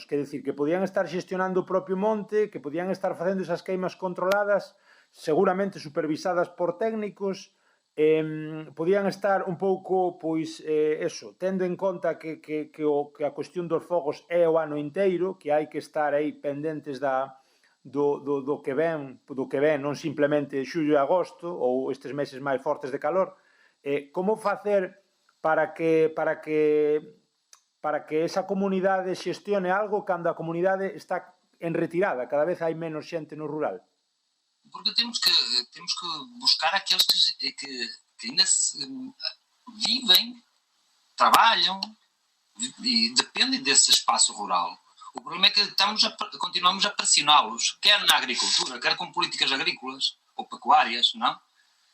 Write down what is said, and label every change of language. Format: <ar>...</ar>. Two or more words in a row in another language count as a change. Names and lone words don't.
<gl>Quer dicir, que podían estar xestionando o propio monte, que podían estar facendo esas queimas controladas, seguramente supervisadas por técnicos, podían estar un pouco, tendo en conta que a cuestión dos fogos é o ano inteiro, que hai que estar aí pendentes do que ven, non simplemente xullo e agosto, ou estes meses máis fortes de calor. Como facer para que esa comunidade xestione algo cando a comunidade está en retirada, cada vez hai menos xente no rural?</gl> <pt>Porque temos que buscar aqueles que ainda vivem, trabalham e dependem desse espaço rural. O problema é que continuamos a pressioná-los, quer na agricultura, quer com políticas agrícolas ou pecuárias, não?</pt>